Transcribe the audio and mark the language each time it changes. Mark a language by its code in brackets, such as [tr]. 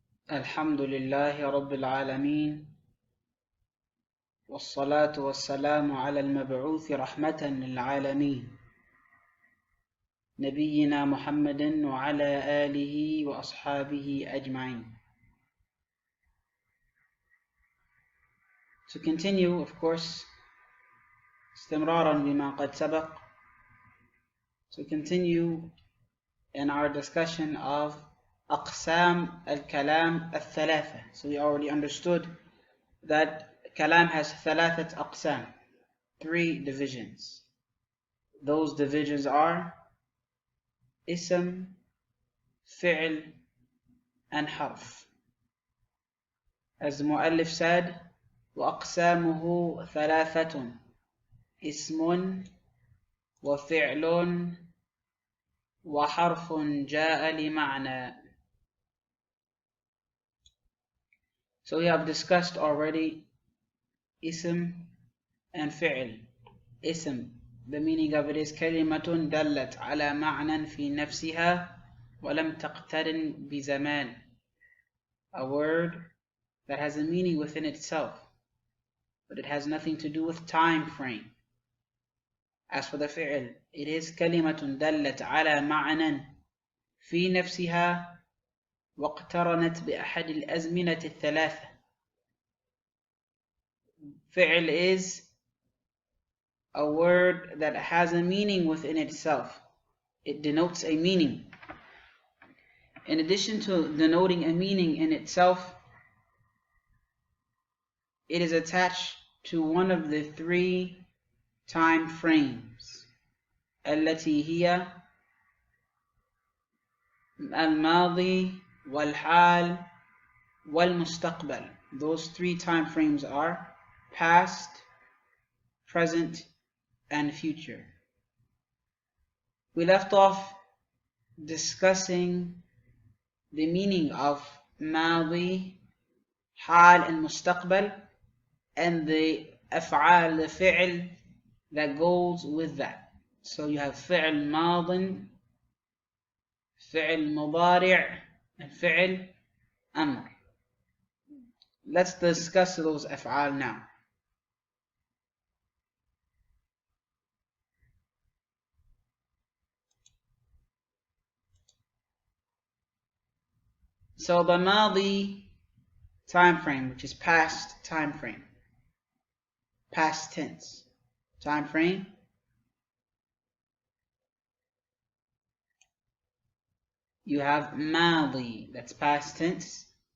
[ar] الحمد لله رب العالمين والصلاة والسلام على المبعوث رحمة للعالمين نبينا محمد وعلى آله وأصحابه أجمعين. [en] To continue, of course, [ar] استمرارا بما قد سبق, [en] to continue in our discussion of أقسام الكلام الثلاثة. So we already understood that Kalam has ثلاثة أقسام, 3 divisions. Those divisions are Ism, Fi'l, and Harf. As the Mu'allif said, [ar] وأقسامه ثلاثة اسم وفعل وحرف جاء لمعنى. [en] So we have discussed already Ism and Fi'l. Ism, the meaning of it is [ar] كلمة دلت على معنى في نفسها ولم تقترن بزمان. [en] A word that has a meaning within itself, but it has nothing to do with time frame. As for the fi'l, it is [ar] كلمة دلت على معنى في نفسها واقترنت بأحد الأزمنة الثلاثة. [en] Fi'l is a word that has a meaning within itself. It denotes a meaning. In addition to denoting a meaning in itself, it is attached to one of the 3 time frames. [ar] التي هي الماضي والحال والمستقبل. [en] Those 3 time frames are past, present, and future. We left off discussing the meaning of ماضي, حال, and مستقبل, and the أفعال, the fi'l that goes with that. So you have [ar] فعل ماض, فعل مضارع, and فعل أمر. [en] Let's discuss those أفعال now. So the ماضي time frame, which is past time frame, past tense time frame, you have ماضي, that's past tense.